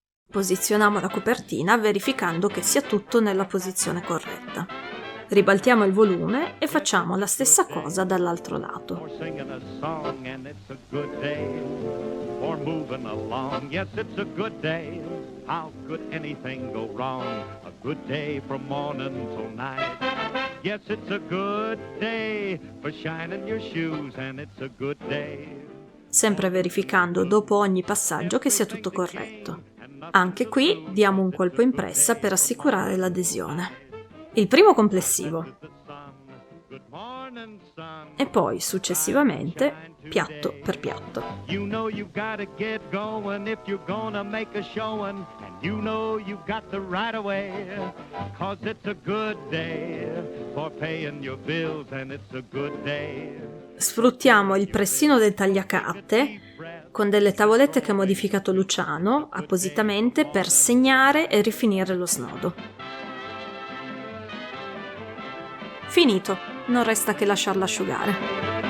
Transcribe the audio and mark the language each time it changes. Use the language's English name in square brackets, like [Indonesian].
[Italian] Posizioniamo la copertina verificando che sia tutto nella posizione corretta. Ribaltiamo il volume e facciamo la stessa cosa dall'altro lato. [English] For singing a song and it's a good day. For moving along, yes, it's a good day. How could anything go wrong? A good day from morning till night. Yes, it's a good day for shining your shoes, and it's a good day. [Italian] Sempre verificando dopo ogni passaggio che sia tutto corretto. Anche qui diamo un colpo in pressa per assicurare l'adesione. Il primo complessivo [English] Good morning, sun. [Italian] e poi successivamente piatto per piatto. [English] You know you gotta get going if you're gonna make a showing, and you know you got the right away, 'cause it's a good day for paying your bills, and it's a good day. [Italian] Sfruttiamo il pressino del tagliacarte con delle tavolette che ha modificato Luciano appositamente per segnare e rifinire lo snodo. Finito, non resta che lasciarlo asciugare.